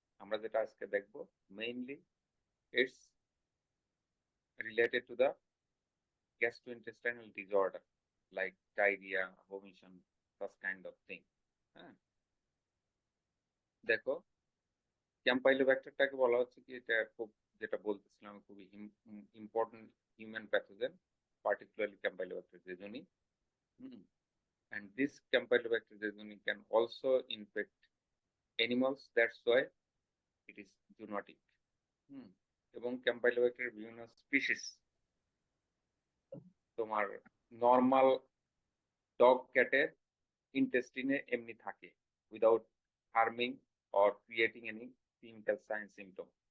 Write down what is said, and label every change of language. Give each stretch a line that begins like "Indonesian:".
Bangla: আমরা যেটা আজকে দেখব mainly
English: It's related to the gastrointestinal disorder like diarrhoea, vomition, such kind of thing।
Bangla: হ্যাঁ, দেখো ক্যাম্পাইলোব্যাক্টারটাকে বলা হচ্ছে কি, এটা খুব, যেটা বলতেছিলাম, খুবই important human pathogen, particularly Campylobacter jejuni.
English: And this Campylobacter jejuni can also infect animals, that's why it is zoonotic।
Bangla: এবং ক্যাম্পাইলোব্যাক্টেরিয়ার বিভিন্ন স্পিসিস তোমার নর্মাল ডগ ক্যাটের ইন্টেস্টিনে এমনি থাকে
English: Without harming or creating any clinical sign symptom.